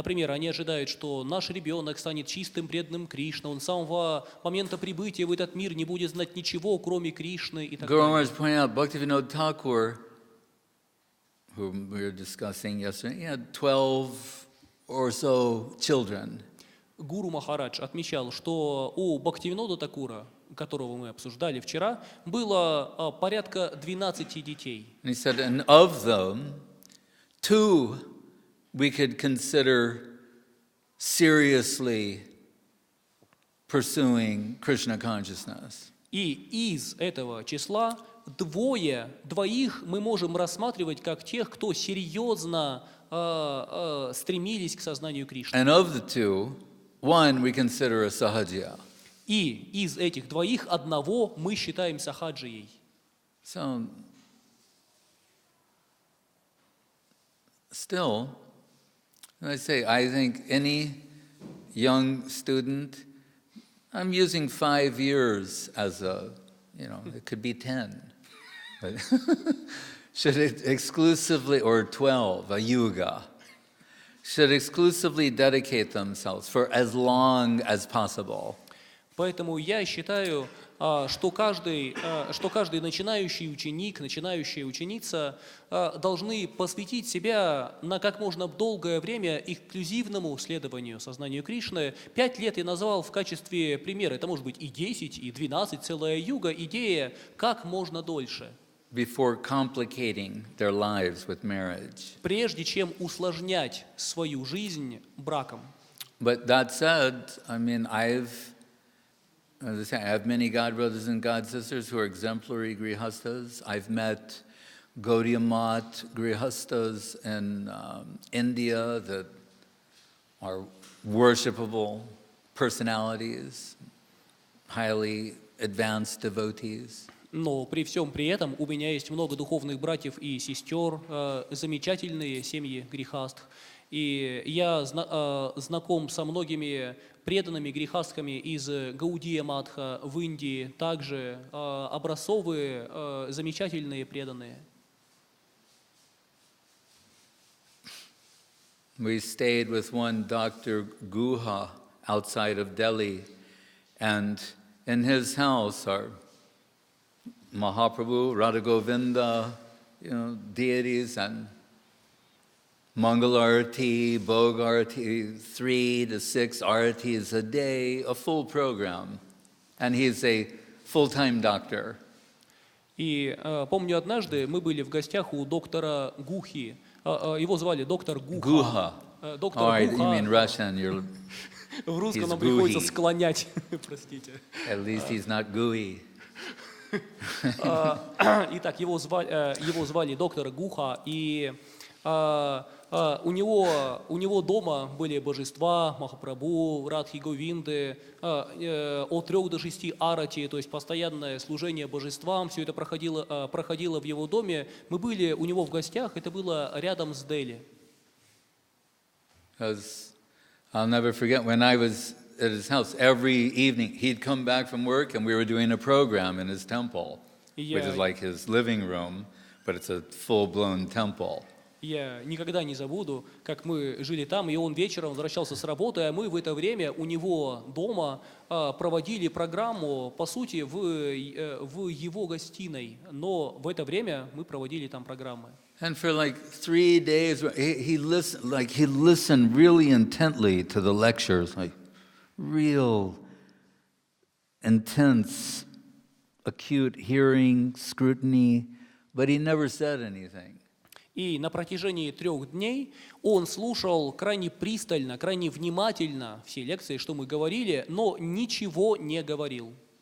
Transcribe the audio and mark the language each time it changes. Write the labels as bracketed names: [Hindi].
[Russian] Например, они ожидают, что наш ребенок станет чистым, преданным Кришне, он с самого момента прибытия в этот мир не будет знать ничего, кроме Кришны и так далее. [English] Guru Maharaj pointed out, Bhaktivinoda Thakur, whom we were discussing yesterday, he had 12 or so children. [Russian] Гуру Махарадж отмечал, что у Бхактивинода Такура, которого мы обсуждали вчера, было порядка 12 детей. [English] And he said, and of them, 2 we could consider seriously pursuing Krishna consciousness. [Russian] И из этого числа двоих мы можем рассматривать как тех, кто серьезно стремились к сознанию Кришны. [English] And of the 2, 1 we consider a sahajya. [Russian] И из этих двоих одного мы считаем сахаджией. [English] So, still, I think any young student, I'm using 5 years as it could be 10, but should it exclusively, or 12, a yuga, should exclusively dedicate themselves for as long as possible. [Russian] Поэтому я считаю, что каждый начинающий ученик, начинающая ученица должны посвятить себя на как можно долгое время эксклюзивному следованию сознанию Кришны. 5 лет я назвал в качестве примера. Это может быть и 10, и 12, целая юга. Идея как можно дольше. [English] Before complicating their lives with marriage. [Russian] Прежде чем усложнять свою жизнь браком. [English] But that said, I mean, I have many God brothers and God sisters who are exemplary grihastas. I've met Gaudiya Math grihastas in India that are worshipable personalities, highly advanced devotees. [Russian] Но при всем при этом у меня есть много духовных братьев и сестер, замечательные семьи грехастх. И я знаком со многими преданными грехастками из Гаудия Матха в Индии, также образцовые, замечательные преданные. [English] We stayed with one Dr. Guha outside of Delhi, and in his house are Mahaprabhu, Radha Govinda, deities, and Mangal Arati, Bhog Arati, 3 to 6 Aratis a day, a full program. And he's a full-time doctor. [Russian] И помню, однажды мы были в гостях у доктора Гухи. Его звали доктор Гуха. [English] Guha. [Russian] Доктор [English] Oh, you [Russian] Гуха. [English] mean Russian. [Russian] В русском [English] he's [Russian] нам приходится [English] Guhi. [Russian] склонять, простите. [English] At least he's not gooey. [Russian] Итак, его звали доктор Гуха, и у него дома были божества, Махапрабху, Радхи Говинды, от 3 до 6 арати, то есть постоянное служение божествам, все это проходило в его доме. Мы были у него в гостях, это было рядом с Дели. [English] Because I'll never forget when I was at his house, every evening he'd come back from work and we were doing a program in his temple, which is like his living room, but it's a full-blown temple. [Russian] Я никогда не забуду, как мы жили там, и он вечером возвращался с работы, а мы в это время у него дома проводили программу, по сути, в его гостиной, но в это время мы проводили там программы. [English] And for like 3 days, he listened really intently to the lectures, like real intense, acute hearing, scrutiny, but he never said anything. [Russian] И на протяжении 3 дней он слушал крайне пристально, крайне внимательно все лекции, что мы говорили, но ничего не говорил.